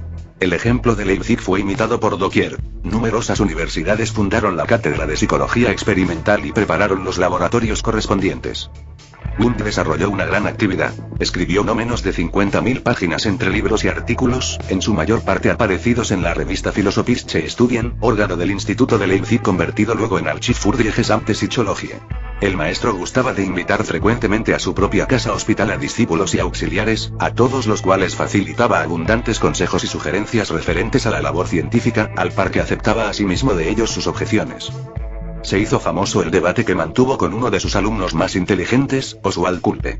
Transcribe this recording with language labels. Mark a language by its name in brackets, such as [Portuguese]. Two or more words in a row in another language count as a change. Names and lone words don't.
[Spanish] El ejemplo de Leipzig fue imitado por doquier. Numerosas universidades fundaron la cátedra de psicología experimental y prepararon los laboratorios correspondientes. Wundt desarrolló una gran actividad. Escribió no menos de 50.000 páginas entre libros y artículos, en su mayor parte aparecidos en la revista Philosophische Studien, órgano del Instituto de Leipzig convertido luego en Archiv für die gesamte Psychologie. El maestro gustaba de invitar frecuentemente a su propia casa hospital a discípulos y auxiliares, a todos los cuales facilitaba abundantes consejos y sugerencias referentes a la labor científica, al par que aceptaba asimismo de ellos sus objeciones. Se hizo famoso el debate que mantuvo con uno de sus alumnos más inteligentes, Oswald Kulpe.